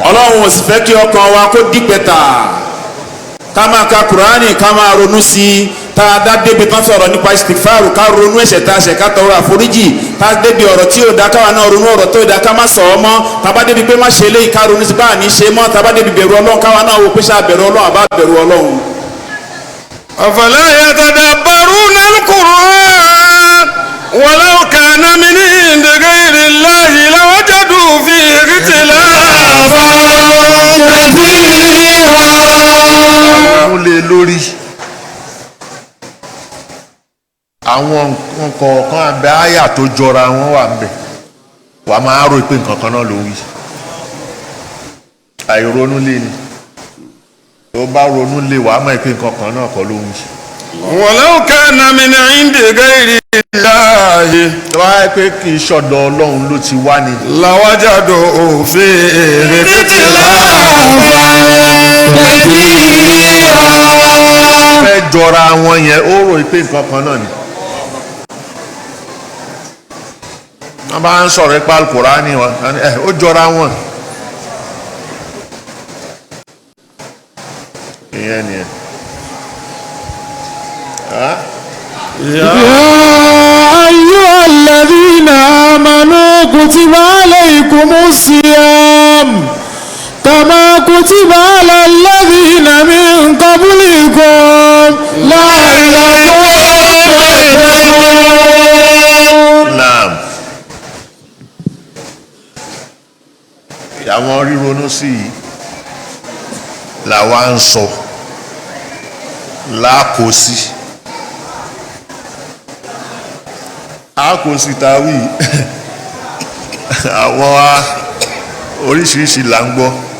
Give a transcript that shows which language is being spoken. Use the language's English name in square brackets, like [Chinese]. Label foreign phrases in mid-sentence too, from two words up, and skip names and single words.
[Yoruba] Ọlọ́run ò sì fẹ́ kí ọkàn wa kó di pẹ̀tà ká máa ka Kùránì ká máa ronú sí i tá a dá débi kan sọ̀rọ̀ nípa istighfaru ká ronú ẹ̀ṣẹ̀ tá a ṣẹ̀ ká tọrọ àforíjì tá a débi ọ̀rọ̀ tí ò dá káwa náà ronú ọ̀rọ̀ tó dá ká má sọ̀ ọ́ mọ́ tá a bá débi pé má ṣe eléyìí ká ronú sí báà ní ṣe mọ́ tá a bá débi bẹ̀rù Ọlọ́run káwa náà wò pé ṣáà bẹ̀rù Ọlọ́run àbá bẹ̀rù Ọlọ́run. [Arabic] أفلا يتدبرون القرآن ولو كان من عند غير الله لوجدوا فيه اختلافا كثيرا. [Yoruba] lé lórí àwọn nǹkan kọ̀ọ̀kan abẹ́ àyà tó jọra wọn wà ńbẹ̀ wà á máa rò pé nǹkan kan náà ló wí àìronú lé ni tó bá ronú lé wà á mọ̀ pé nǹkan kan náà kọ́ ló wí. [Arabic] ولو كان من عند غير الله [Yoruba] tó bá yẹ pé kì í ṣọ̀dọ̀ ọlọ́run ló ti wá ni. [Arabic] لوجدوا فيه [Yoruba] fẹ́ jọra wọn yẹn ó rò pé nǹkan kan náà ni. wọ́n bá ń sọ̀rọ̀ ipa Al-Kùránì wọn ó jọra wọn. ìyẹn nìyẹn. [Arabic] يا أيها الذين آمنوا كتب عليكم الصيام كما كتب على الذين من قبلكم لعلكم تتقون. [Yoruba] Naam. àwọn ríronú sí i làwa ń sọ lákòósí àkòósí táwí àwọn oríṣiríṣi là ń gbọ́